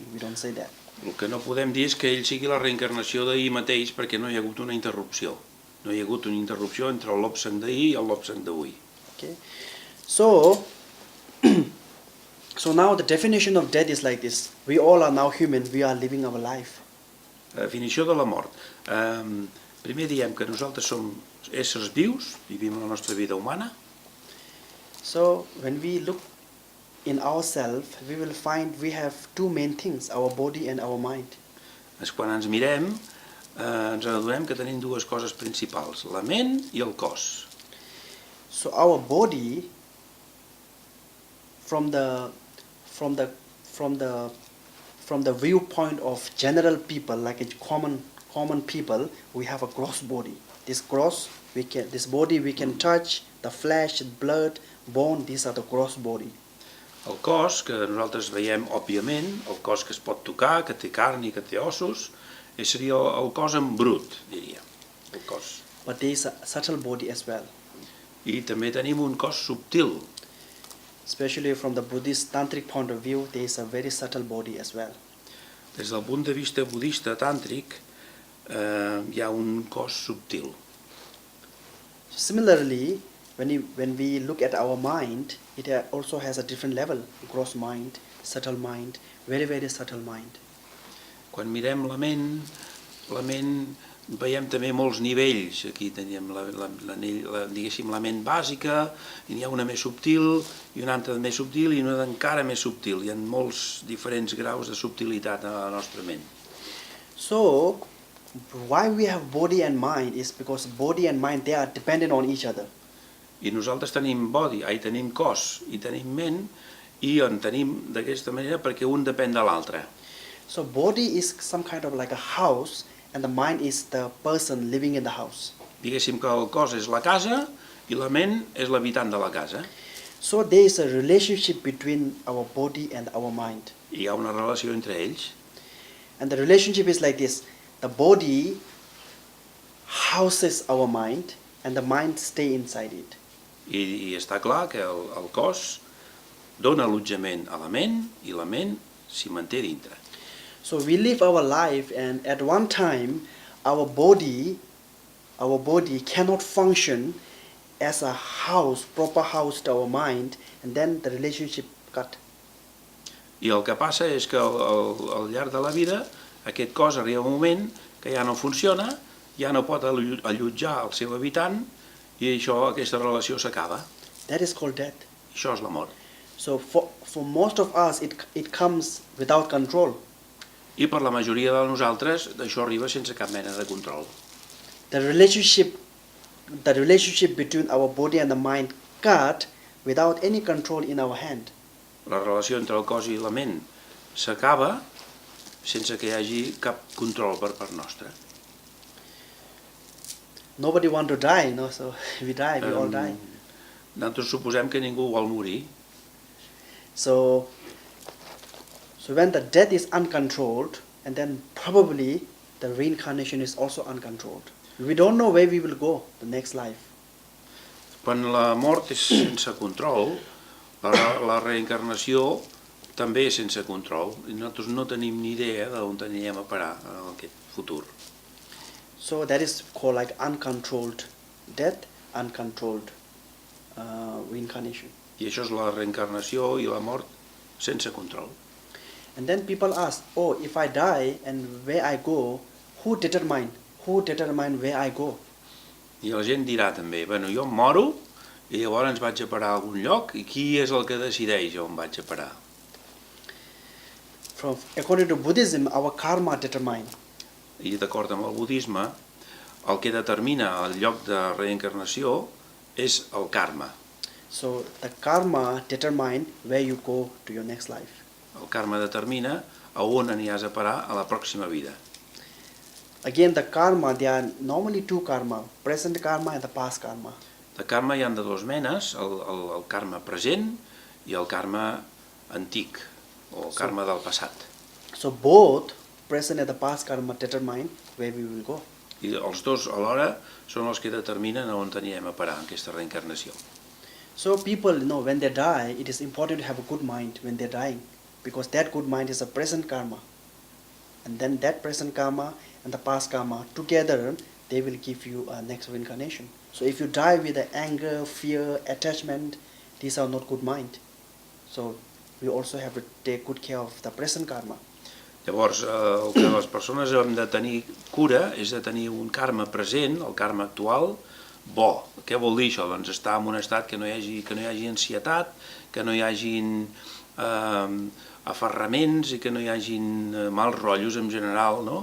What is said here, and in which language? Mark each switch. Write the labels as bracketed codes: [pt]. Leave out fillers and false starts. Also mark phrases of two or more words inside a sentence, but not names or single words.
[en] We don't say that. [ca] El que no podem dir és que ell sigui la reencarnació d'ahir mateix perquè no hi ha hagut una interrupció. No hi ha hagut una interrupció entre el Lobsang d'ahir i el Lobsang d'avui. [en] Okay. So now the definition of death is like this. We all are now human. We are living our life. [ca] La definició de la mort. Primer diem que nosaltres som éssers vius, vivim la nostra vida humana. [en] So when we look in ourselves, we will find we have two main things, our body and our mind. [ca] Quan ens mirem, ens adonem que tenim dues coses principals, la ment i el cos. [en] So our body, from the viewpoint of general people, like a common people, we have a gross body. This body we can touch, the flesh, blood, bone. These are the gross body. [ca] El cos, que nosaltres veiem òbviament, el cos que es pot tocar, que té carn i que té ossos, seria el cos en brut, diria. El cos. [en] But there is a subtle body as well. [ca] I també tenim un cos subtil. [en] Especially from the Buddhist tantric point of view, there is a very subtle body as well. [ca] Des del punt de vista budista tàntric, hi ha un cos subtil. [en] Similarly, when we look at our mind, it also has a different level: gross mind, subtle mind, very subtle mind. [ca] Quan mirem la ment veiem també molts nivells. Aquí tenim diguéssim la ment bàsica, i n'hi ha una més subtil, i una altra més subtil, i una encara més subtil. Hi ha molts diferents graus de subtilitat a la nostra ment. [en] So, why we have body and mind is because body and mind, they are dependent on each other. [ca] I nosaltres tenim tenim cos i tenim ment, i en tenim d'aquesta manera perquè un depèn de l'altre. [en] So body is some kind of like a house, and the mind is the person living in the house. [ca] Diguéssim que el cos és la casa i la ment és l'habitant de la casa. [en] So there is a relationship between our body and our mind. [ca] Hi ha una relació entre ells. [en] And the relationship is like this: the body houses our mind, and the mind stay inside it. [ca] I està clar que el cos dona allotjament a la ment i la ment s'hi manté dintre. [en] So we live our life, and at one time our body cannot function as a house, proper house to our mind, and then the relationship cut. [ca] I el que passa és que al llarg de la vida aquest cos arriba un moment que ja no funciona, ja no pot allotjar el seu habitant i aquesta relació s'acaba. [en] That is called death. [ca] Això és la mort. [en] So for most of us it comes without control. [ca] I per la majoria de nosaltres això arriba sense cap mena de control. [en] The relationship between our body and the mind cut without any control in our hand. [ca] La relació entre el cos i la ment s'acaba sense que hi hagi cap control per part nostra. [en] Nobody want to die, no? So we die, we all die. [ca] Nosaltres suposem que ningú vol morir. [en] So when the death is uncontrolled, and then probably the reincarnation is also uncontrolled. We don't know where we will go the next life. [ca] Quan la mort és sense control, la reencarnació també és sense control. I nosaltres no tenim ni idea d'on anirem a parar en aquest futur. [en] So that is called like uncontrolled death, uncontrolled reincarnation. [ca] I això és la reencarnació i la mort sense control. [en] And then people ask, oh, if I die and where I go, who determine where I go? [ca] I la gent dirà també, bueno, jo em moro i llavors ens vaig a parar a algun lloc i qui és el que decideix on vaig a parar? [en] According to Buddhism, our karma determine. [ca] I d'acord amb el budisme, el que determina el lloc de reencarnació és el karma. [en] So the karma determine where you go to your next life. [ca] El karma determina a on aniràs a parar a la pròxima vida. [en] Again, the karma, there are normally two karma, present karma and the past karma. [ca] De karma hi ha de dues menes, el karma present i el karma antic, o karma del passat. [en] So both present and the past karma determine where we will go. [ca] I els dos alhora són els que determinen on anirem a parar en aquesta reencarnació. [en] So people know when they die, it is important to have a good mind when they're dying, because that good mind is a present karma. And then that present karma and the past karma together, they will give you a next reincarnation. So if you die with the anger, fear, attachment, these are not good mind. So we also have to take good care of the present karma. [ca] Llavors, el que les persones hem de tenir cura és de tenir un karma present, el karma actual, bo. Què vol dir això? Doncs estar en un estat que no hi hagi ansietat, que no hi hagin aferraments i que no hi hagin mals rotllos en general, no?